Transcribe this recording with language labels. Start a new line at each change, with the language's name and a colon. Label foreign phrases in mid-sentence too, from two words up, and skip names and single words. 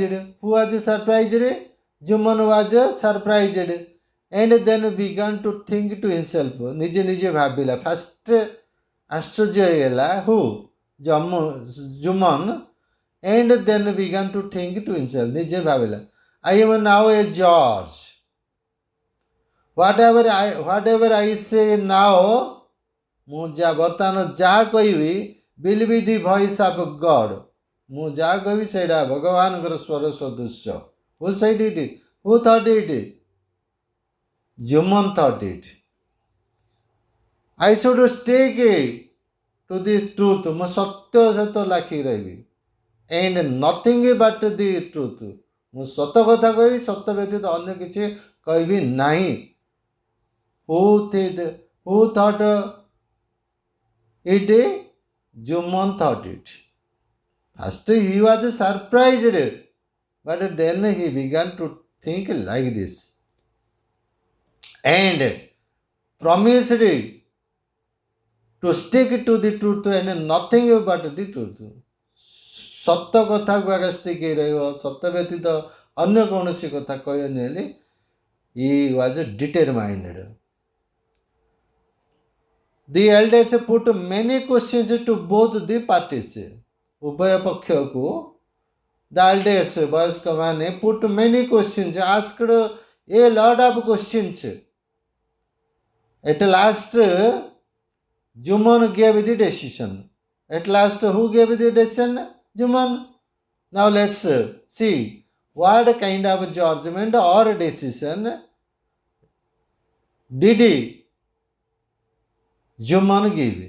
English: Who was surprised? Juman was surprised and then began to think to himself.
Odia: ନିଜେ ନିଜେ ଭାବିଲା. First आश्चर्य ହେଲା who?
English: Juman, and then began to think to himself.
Odia: ନିଜେ ଭାବିଲା,
English: I am now a judge. Whatever I say now,
Odia: ମୁଁ ବର୍ତ୍ତମାନ ଯାହା କହିବି
English: will be the voice of God.
Odia: ମୁଁ ଯାହା କହିବି ସେଇଟା ଭଗବାନଙ୍କର ସ୍ୱର ସଦୃଶ୍ୟ.
English: Who said it? Who thought it? Juman thought it. I should stick it to this truth.
Odia: ମୁଁ ସତ୍ୟ ସହିତ ଲାଖି ରହିବି.
English: And nothing but the truth.
Odia: ମୁଁ ସତ କଥା କହିବି, ସତ୍ୟ ବ୍ୟତୀତ ଅନ୍ୟ କିଛି କହିବି ନାହିଁ.
English: Who thought it? Juman thought it. First he was surprised, but then he began to think like this and promised to stick to the truth and nothing but the truth.
Odia: ସତ୍ୟ କଥାକୁ ଆଗ stick ହେଇ ରହିବ, ସତ୍ୟ ବ୍ୟତୀତ ଅନ୍ୟ କୌଣସି କଥା କହିବନି ହେଲେ
English: he was determined. The elders put many questions to both the parties.
Odia: ଉଭୟ ପକ୍ଷକୁ
English: the elders
Odia: ବୟସ୍କ ମାନେ
English: put many questions, asked a lot of questions. At last Juman gave the decision. At last who gave the decision? Juman. Now let's see what kind of judgment or decision did Juman give.